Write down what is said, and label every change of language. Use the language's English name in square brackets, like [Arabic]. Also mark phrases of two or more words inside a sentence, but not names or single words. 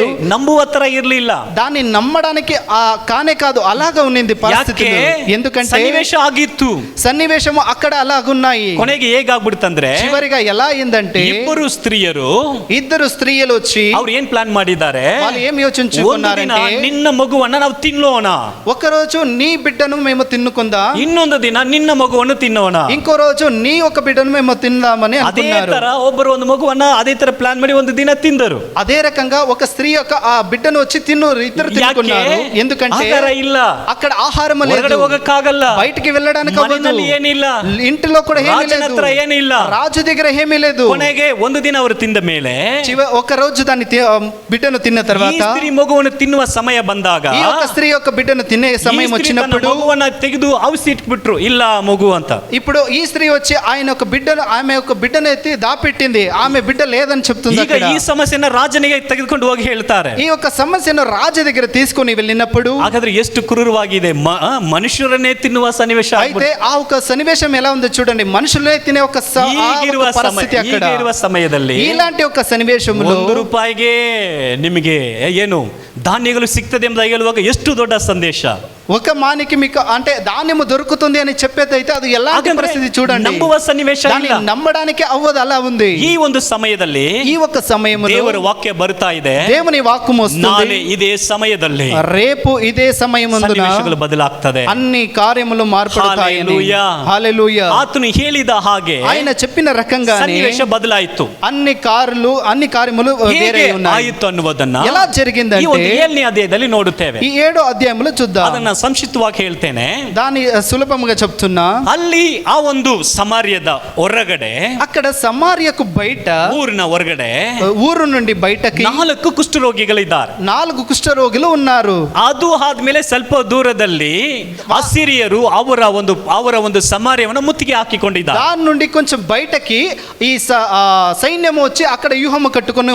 [Kannada] ನಂಬುವ ತರ ಇರ್ಲಿಲ್ಲ. [Telugu] దాన్ని నమ్మడానికి కానే కాదు, అలాగా ఉన్నింది పరిస్థితులు. ఎందుకంటే [Kannada] ಸನ್ನಿವೇಶ ಆಗಿತ್ತು. [Telugu] సన్నివేశము అక్కడ అలాగున్నాయి. [Kannada] ಕೊನೆಗೆ ಹೇಗಾಗ್ಬಿಡ್ತಂದ್ರೆ, [Telugu] చివరిగా ఎలా అయిందంటే, [Kannada] ಇಬ್ಬರು ಸ್ತ್ರೀಯರು [Telugu] ఇద్దరు స్త్రీలు వచ్చి [Kannada] ಅವ್ರು ಏನ್ ಪ್ಲಾನ್ ಮಾಡಿದ್ದಾರೆ, [Telugu] వాళ్ళు ఏం [Kannada] ಒಂದು ದಿನ [Telugu] యోచించుకున్నారంటే, [Kannada] ನಿನ್ನ ಮಗುವನ್ನ ನಾವು ತಿನ್ನೋಣ, [Telugu] ఒక రోజు నీ బిడ్డను మేము తిన్నుకుందా, [Kannada] ಇನ್ನೊಂದು ದಿನ ನಿನ್ನ ಮಗುವನ್ನು ತಿನ್ನೋಣ. [Telugu] ఇంకో రోజు నీ ఒక బిడ్డను మేము తిందామని [Kannada] ಅದೇ [Telugu] అనుకున్నారు. [Kannada] ತರ ಒಬ್ಬರು ಒಂದು ಮಗುವನ್ನ ಅದೇ ತರ ಪ್ಲಾನ್ ಮಾಡಿ ಒಂದು ದಿನ ತಿಂದರು. [Telugu] అదే రకంగా ఒక స్త్రీ యొక్క ఆ బిడ్డను వచ్చి ఇద్దరు తిన్నుకున్నారు. ఎందుకంటే [Kannada] ಆಹಾರ ಇಲ್ಲ, [Telugu] అక్కడ ఆహారం [Kannada] ಹೊರಗಡೆ [Telugu] లేదు, [Kannada] ಹೋಗಕ್ಕಾಗಲ್ಲ, [Telugu] బయటికి వెళ్ళడానికి అవ్వదు, [Kannada] ಮನೆಯಲ್ಲಿ ಏನಿಲ್ಲ, [Telugu] ఇంటిలో కూడా ఏమీ [Kannada] ರಾಜನ [Telugu] లేదు, [Kannada] ಹತ್ರ ಏನಿಲ್ಲ. [Telugu] రాజు దగ్గర ఏమీ లేదు. [Kannada] ಕೊನೆಗೆ ಒಂದು ದಿನ ಅವರು ತಿಂದ ಮೇಲೆ [Telugu] ఒక రోజు దాన్ని బిడ్డను తిన్న [Kannada] ಈ [Telugu] తర్వాత, [Kannada] ಸ್ತ್ರೀ ಮಗುವನ್ನು ತಿನ್ನುವ ಸಮಯ ಬಂದಾಗ [Telugu] ఈ యొక్క స్త్రీ యొక్క బిడ్డను తినే [Kannada] ಈ [Telugu] సమయం [Kannada] ಸ್ತ್ರೀ ತನ್ನ [Telugu] వచ్చినప్పుడు, [Kannada] ಮಗುವನ್ನ ತೆಗೆದು ಔಷಧಿ ಇಟ್ಬಿಟ್ರು, ಇಲ್ಲ ಮಗು ಅಂತ. [Telugu] ఇప్పుడు ఈ స్త్రీ వచ్చి ఆయన ఒక బిడ్డను, ఆమె ఒక బిడ్డను ఎత్తి దాపెట్టింది, ఆమె బిడ్డ లేదని చెప్తుంది. [Kannada] ಈಗ ಈ ಸಮಸ್ಯೆನ ರಾಜನಿಗೆ ತೆಗೆದುಕೊಂಡು ಹೋಗಿ ಹೇಳ್ತಾರೆ. [Telugu] ఈ యొక్క సమస్యను రాజు దగ్గర తీసుకొని వెళ్ళినప్పుడు, [Kannada] ಹಾಗಾದ್ರೆ ಎಷ್ಟು ಕ್ರೂರವಾಗಿದೆ, ಮನುಷ್ಯರನ್ನೇ ತಿನ್ನುವ ಸನ್ನಿವೇಶ [Telugu] అయితే ఆ ఒక సన్నివేశం ఎలా ఉందో చూడండి. మనుషులే తినే ఒక పరిస్థితి అక్కడ. [Kannada] ಈಗಿರುವ ಸಮಯದಲ್ಲಿ [Telugu] ఇలాంటి ఒక సన్నివేశంలో [Kannada] ₹1 ನಿಮಗೆ ಏನು ಧಾನ್ಯಗಳು ಸಿಗ್ತದೆ ಎಂಬುದಾಗಿ ಹೇಳುವಾಗ ಎಷ್ಟು ದೊಡ್ಡ ಸಂದೇಶ. [Telugu] ఒక మానికి మీకు అంటే ధాన్యము దొరుకుతుంది అని చెప్పేదైతే అది ఎలాంటి [Kannada] ಹಾಗಂದ್ರೆ [Telugu] పరిస్థితి చూడండి, [Kannada] ನಂಬುವ ಸನ್ನಿವೇಶ [Telugu] దాన్ని [Kannada] ಇಲ್ಲ. [Telugu] నమ్మడానికి అవ్వదు, అలా ఉంది. [Kannada] ಈ ಒಂದು ಸಮಯದಲ್ಲಿ [Telugu] ఈ ఒక సమయంలో [Kannada] ದೇವರ ವಾಕ್ಯ ಬರ್ತಾ ಇದೆ, [Telugu] దేవుని వాక్యం వస్తుంది, [Kannada] ನಾಳೆ ಇದೇ ಸಮಯದಲ್ಲಿ [Telugu] రేపు ఇదే సమయమందున [Kannada] ಸನ್ನಿವೇಶಗಳು ಬದಲಾಗ್ತದೆ. [Telugu] అన్ని కార్యములు మార్పడతాయని. హల్లెలూయా. హల్లెలూయా. [Kannada] ಆತನು ಹೇಳಿದ ಹಾಗೆ [Telugu] ఆయన చెప్పిన రకంగానే [Kannada] ಸನ್ನಿವೇಶ ಬದಲಾಯಿತು. [Telugu] అన్ని కార్యములు వేరే [Kannada] ಹೇಗೆ [Telugu] ఉన్నాయి. [Kannada] ಆಯಿತು ಅನ್ನುವುದನ್ನ [Telugu] ఎలా [Kannada] ಈ [Telugu] జరిగిందంటే [Kannada] ಒಂದು 7ನೇ ಅಧ್ಯಾಯದಲ್ಲಿ ನೋಡುತ್ತೇವೆ. [Telugu] ఈ 7వ అధ్యాయంలో చూద్దాం. [Kannada] ಅದನ್ನ ಸಂಕ್ಷಿಪ್ತವಾಗಿ ಹೇಳ್ತೇನೆ. [Telugu] దాని సులభంగా చెప్తున్నా, [Kannada] ಅಲ್ಲಿ ಆ ಒಂದು ಸಮಾರ್ಯದ ಹೊರಗಡೆ, [Telugu] అక్కడ సమార్యకు బయట, [Kannada] ಊರಿನ ಹೊರಗಡೆ [Telugu] ఊరు నుండి బయటకి [Kannada] 4 ಕುಷ್ಠರೋಗಿಗಳಿದ್ದಾರೆ. [Telugu] 4 కుష్ఠరోగులు ఉన్నారు. [Kannada] ಅದು ಆದ್ಮೇಲೆ ಸ್ವಲ್ಪ ದೂರದಲ್ಲಿ ಅಸಿರಿಯರು ಅವರ ಒಂದು ಸಮಾರ್ಯವನ್ನು ಮುತ್ತಿಗೆ ಹಾಕಿಕೊಂಡಿದ್ದಾರೆ. [Telugu] దాని నుండి కొంచెం బయటకి ఈ సైన్యము వచ్చి అక్కడ వ్యూహము కట్టుకొని